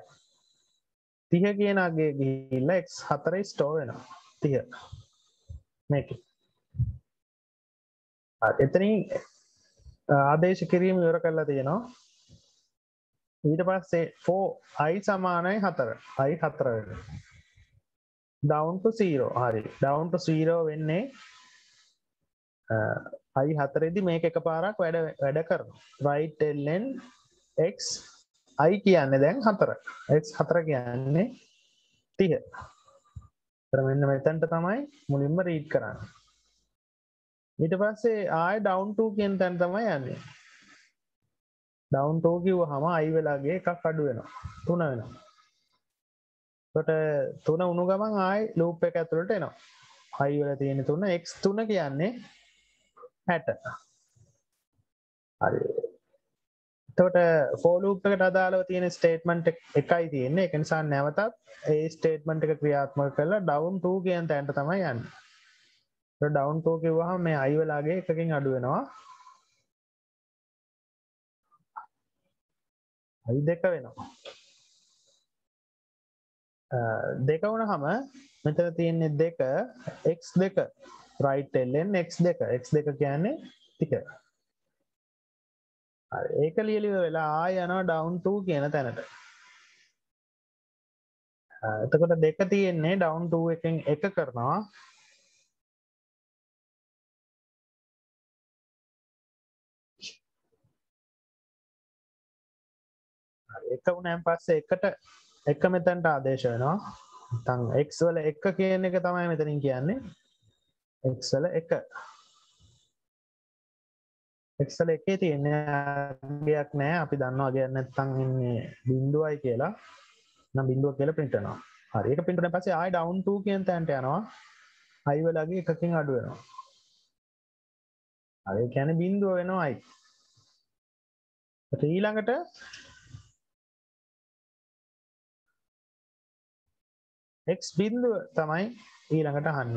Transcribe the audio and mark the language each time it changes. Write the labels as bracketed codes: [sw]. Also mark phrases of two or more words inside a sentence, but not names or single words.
[si] 30 කියන අගේ ගිහිල්ලා x4 ස්ටෝර් වෙනවා. 30. මේකේ. එතනින් ආදේශ කිරීම ඉවර කරලා තියෙනවා. ඊට පස්සේ 4 i සමානයි 4. i 4 වෙනවා. [en] down to 0. හරි. down to [si] 0 වෙන්නේ i 4 දී මේක එකපාරක් වැඩ කරනවා. right ln x i කියන්නේ දැන් 4. x 4 කියන්නේ 30. ඒතර මෙන්න මෙතනට තමයි මුලින්ම රීඩ් කරන්නේ. ඊට පස්සේ ආයෙ [en] down to [si] කියන තැන තමයි යන්නේ. [en] down to [si] කිව්වහම i වෙලාගේ එකක් අඩු වෙනවා. 3 වෙනවා. එතකොට 3 වුණු ගමන් ආයෙ loop එක ඇතුළට එනවා. i වල තියෙන 3 x3 කියන්නේ 60. හරි. එතකොට [en] for loop [si] එකට අදාළව තියෙන statement එකයි තියෙන්නේ. ඒක නිසා නැවතත් ඒ statement එක ක්‍රියාත්මක කරලා [en] down to [si] කියන තැනට තමයි යන්නේ. ඒක [en] down to [si] කිව්වහම මේ i වෙලාගේ එකකින් අඩු වෙනවා. i 2 වෙනවා. දෙක වුණාම මෙතන තියෙන්නේ 2 x2 right ln x2 x2 කියන්නේ 30. හරි ඒක ලියලිව වෙලා ආය යනවා [en] down to [si] කියන තැනට. එතකොට දෙක තියෙන්නේ [en] down to [si] එකෙන් එක කරනවා. හරි එක වුණාන් පස්සේ එකට එක මෙතනට ආදේශ වෙනවා. නැත්නම් x වල 1 කියන එක තමයි මෙතනින් කියන්නේ. x වල 1. එක්සල් එකේ තියෙන අගයක් නෑ අපි දන්නවා අගයක් නැත්නම් ඉන්නේ බිඳුවයි කියලා නම් බිඳුව කියලා print කරනවා. හරි ඒක print කරන පස්සේ ආයෙ [en] down to [si] කියන තැනට යනවා. i වලගේ එකකින් අඩු වෙනවා. හරි ඒ කියන්නේ බිඳුව වෙනවා i. ඊළඟට x බිඳුව තමයි ඊළඟට අහන්නේ.